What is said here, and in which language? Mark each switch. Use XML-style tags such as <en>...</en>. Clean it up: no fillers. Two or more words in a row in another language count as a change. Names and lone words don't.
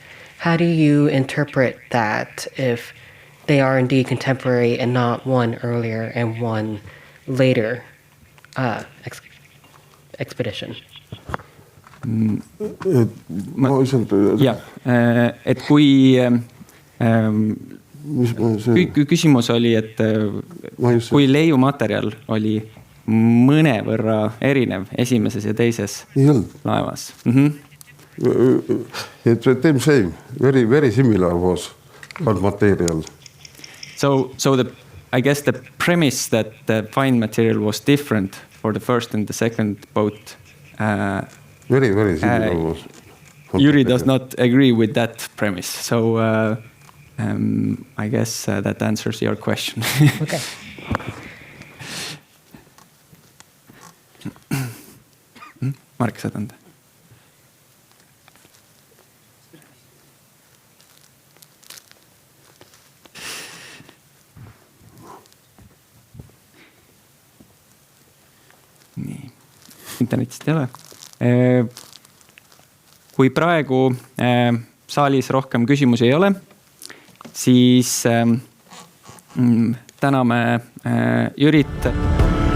<en>How do you interpret that if they are indeed contemporary and not one earlier and one later expedition?</en> <et>Et kui küsimus oli, et kui leiumaterjal oli mõnevõrra erinev esimeses ja teises laevas.</et> <en>Same, very, very similar was material. So I guess the premise that the find material was different for the first and the second boat. Very, very similar was. Yuri does not agree with that premise. So I guess that answers your question. Okay.</en> <et>Mark, saad anda. Nii. Internetist ei ole. Kui praegu saalis rohkem küsimusi ei ole, siis täname Jürit</et>